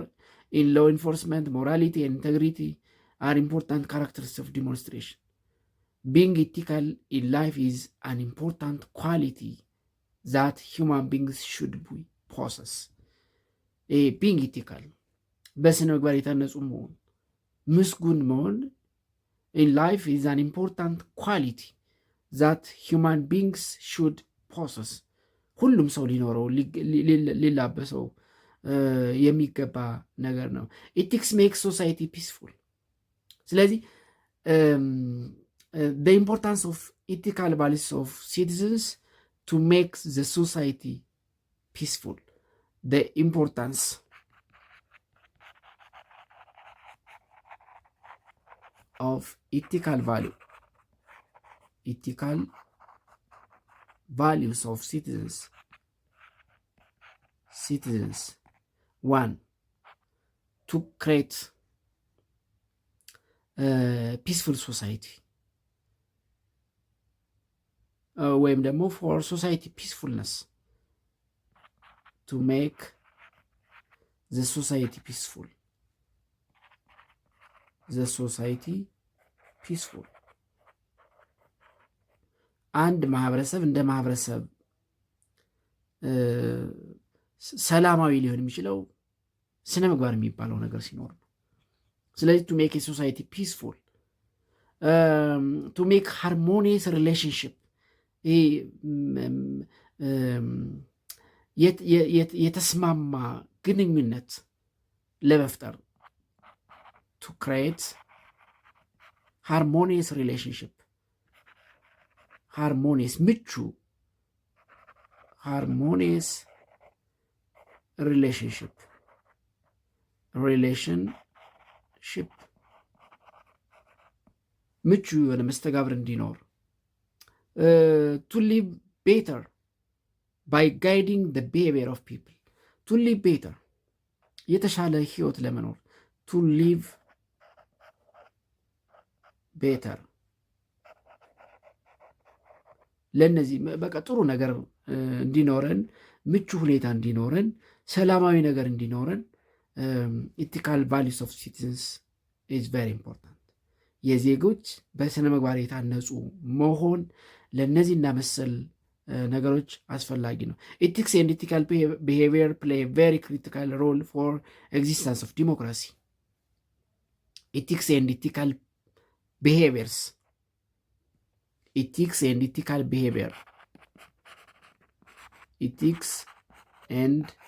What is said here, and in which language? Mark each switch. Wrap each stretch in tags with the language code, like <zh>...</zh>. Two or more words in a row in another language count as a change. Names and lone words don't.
<en>in law enforcement morality and integrity are important characteristics of demonstration being ethical in life is an important quality that human beings should possess. being ethical</en> <am>በስነ ምግባር የታነጹ መሆን ምስጉን መሆን</am> <en>in life is an important quality that human beings should possess.</en> <am>ሁሉም ሰው ሊኖረው ሊላበሰው የሚገባ ነገር ነው።</am> <en>ethics makes society peaceful። ስለዚህ the importance of ethical values of citizens to make the society peaceful. The importance of ethical values of citizens. One, to create a peaceful society.</en> <am>ወይም ደግሞ</am> <en>for society peacefulness, to make the society peaceful. the society peaceful.</en> <am>አንድ ማህበረሰብ እንደ ማህበረሰብ ሰላማዊ ሊሆን የሚችለው ስነ ምግባር የሚባለው ነገር ሲኖር ነው። ስለዚህ</am> <en>to make a society peaceful, to make harmonious relationship,</en> <am>የተስማማ ግንኙነት ለመፍጠር</am> <en>to create harmonious relationship, ምቹ harmonious relationship</en> <am>ምቹ የሆነ መስተጋብር እንዲኖር</am> <en>to live better by guiding the behavior of people. to live better</en> <am>የተሻለ ህይወት ለመኖር</am> <en>to live better</en> <am>ለነዚህ በቃ ጥሩ ነገር እንዲኖረን ምቹ ሁኔታ እንዲኖረን ሰላማዊ ነገር እንዲኖረን</am> <en>ethical values of citizens is very important.</en> <am>የዜጎች በስነ ምግባር የታነጹ መሆን ለነዚህና መሰል ነገሮች አስፈላጊ ነው።</am> <en>ethics and ethical behavior play a very critical role for existence of democracy. ethics and ethical behaviors, ethics and ethical behavior, ethics and</en>